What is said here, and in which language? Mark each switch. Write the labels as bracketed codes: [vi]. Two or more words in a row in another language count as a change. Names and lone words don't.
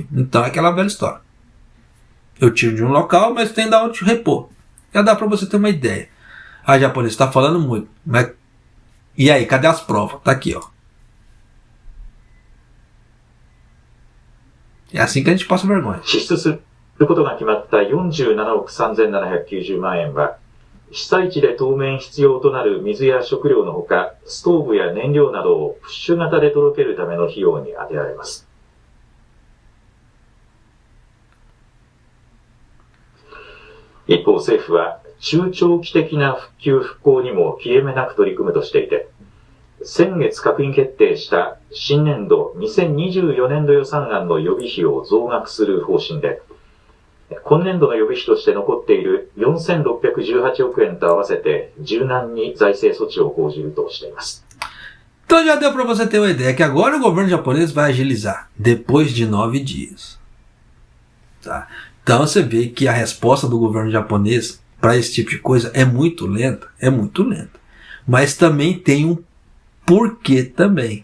[pt] Então é aquela velha história. Eu tiro de um local, mas tem de onde repor. Já dá para você ter uma ideia. A japonesa está falando muito. Mas... E aí, cadê as provas? Tá aqui, ó. É assim que a gente passa vergonha. [ja] ることが決まった47億3790万円は、被災地で当面必要となる水や食料のほか、ストーブや燃料などをプッシュ型で届けるための費用に充てられます。一方、政府は中長期的な復旧復興にも切れ目なく取り組むとしていて、先月閣議決定した新年度2024年度予算案の予備費を増額する方針で、今年度の予備費として残っている4618億円と合わせて柔軟に財政措置を講じるとしています。 [pt] Então já deu para você ter uma ideia que agora o governo japonês vai agilizar depois de 9 dias. Tá? Então você vê que a resposta do governo japonês para esse tipo de coisa é muito lenta, Mas também tem um porquê também.